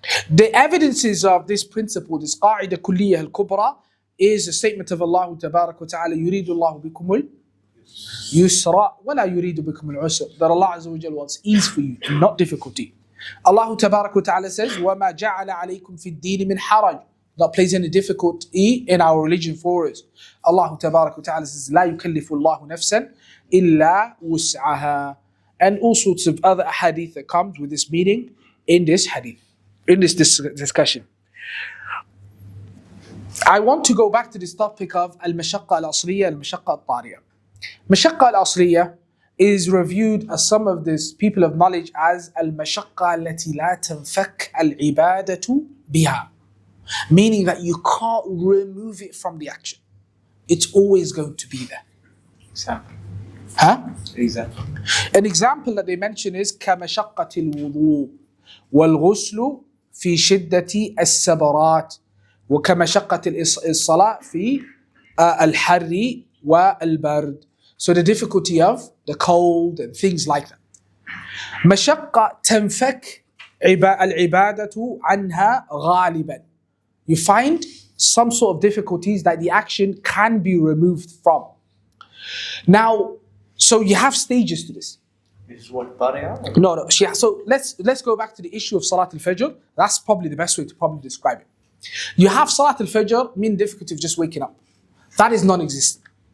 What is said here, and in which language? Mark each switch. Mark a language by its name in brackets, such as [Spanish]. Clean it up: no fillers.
[English] The evidences of this principle, this Qawāʿid al-Kulliyah al-Kubra, is a statement of Allah Tabaraka wa Ta'ala, [Arabic] يُرِيدُ اللَّهُ بِكُمُ الْيُسْرَ وَلَا يُرِيدُ بِكُمُ الْعُسْرَ, [English] that Allah Azza wa Jalla wants ease for you and not difficulty. Allah Tabaraka wa Ta'ala says, [Arabic] وَمَا جَعَلَ عَلَيْكُمْ فِي الدِّينِ مِنْ حَرَجٍ, [English] not place any difficulty in our religion for us. [Arabic] Allah Tabaraka wa Ta'ala says, لا يكلف الله نفسا إلا وسعها. [English] And all sorts of other hadith that comes with this meaning in this hadith, in this discussion. I want to go back to this topic of al-mashaqqa al-asliyya, al-mashaqqa al-tariya. Mashaqqa al-asliyya is reviewed as some of these people of knowledge as [Arabic] al-mashaqqa allati la tanfak al-ibadatu biha, [English] meaning that you can't remove it from the action. It's always going to be there. Example. Huh? Example. An example that they mention is [Arabic] كمشقة الوضوء والغسل في شدة السبرات وكمشقة الصلاة في الحر والبرد. [English] So the difficulty of the cold and things like that. [Arabic] مشقة تنفك العبادة عنها غالبا. [English] You find some sort of difficulties that the action can be removed from. Now, so you have stages to this. This is what Tari'ah? No. Yeah, so let's go back to the issue of Salat al-Fajr. That's probably the best way to probably describe it. You have Salat al-Fajr, mean difficulty of just waking up. That is non-existent.